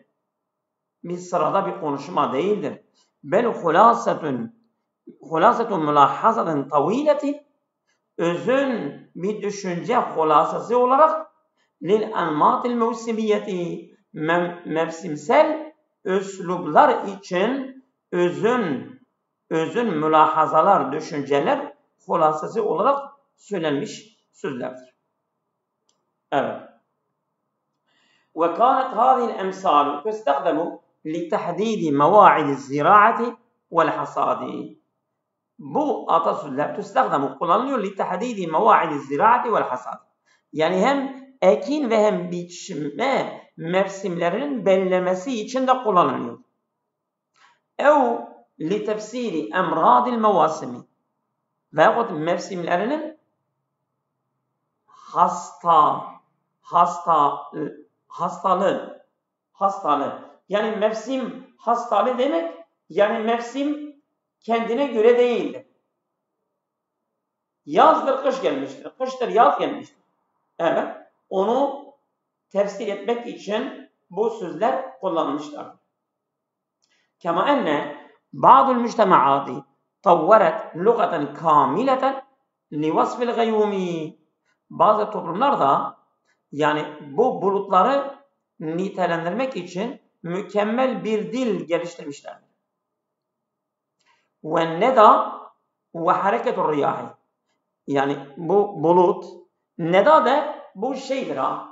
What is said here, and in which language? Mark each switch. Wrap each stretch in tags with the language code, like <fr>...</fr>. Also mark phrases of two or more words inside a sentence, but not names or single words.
<tr>Bir sırada bir konuşma değildir.</tr> <ar>بل خلاصة ملاحظات طويلة,</ar> <tr>özün bir düşünce hulasası olarak</tr> <ar>للأنماط الموسمية,</ar> <tr>mevsimsel üslublar için özün mülahazalar, düşünceler hulasası olarak söylenmiş sözlerdir. Evet.</tr> <ar>وكانت هذه الأمثال تستخدم لتحديد مواعيد الزراعة والحصاد.</ar> <tr>Bu atasözler kullanılıyor</tr> <ar>لتحديد مواعيد الزراعة والحصاد.</ar> <tr>Yani hem ekin ve hem biçme mevsimlerinin belirlemesi için de kullanılıyor.</tr> <ar>أو لتفسير أمراض المواسم,</ar> <tr>veyahut mevsimlerinin hastalığı. Yani mevsim hastalığı demek, yani mevsim kendine göre değildir. Yazdır, kış gelmiştir. Kıştır, yaz gelmiştir. Evet. Onu tefsir etmek için bu sözler kullanılmışlar.</tr> <ar>كما أن بعض المجتمعات طورت لغة كاملة لوصف الغيوم.</ar> <tr>Bazı toplumlarda yani bu bulutları nitelendirmek için mükemmel bir dil geliştirmişler.</tr> <ar>والندى وحركة الرياح.</ar> <tr>Yani bu bulut, neda da bu şeydir ha.</tr>